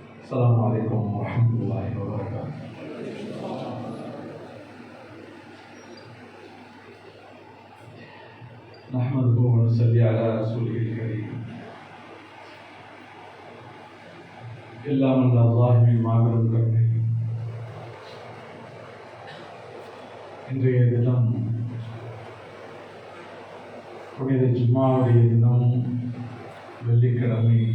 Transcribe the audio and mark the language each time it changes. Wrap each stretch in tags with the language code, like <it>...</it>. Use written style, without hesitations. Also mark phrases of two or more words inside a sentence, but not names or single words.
<ar>السلام عليكم ورحمة الله وبركاته. نحمده ونصلي على رسوله الكريم.</ar> <ta>எல்லாம் அல்ல அல்லாஹ்வின் மாபெரும் கருணை. இன்றைய தினம் புனித ஜும்மாவுடைய தினம், வெள்ளிக்கிழமை.</ta>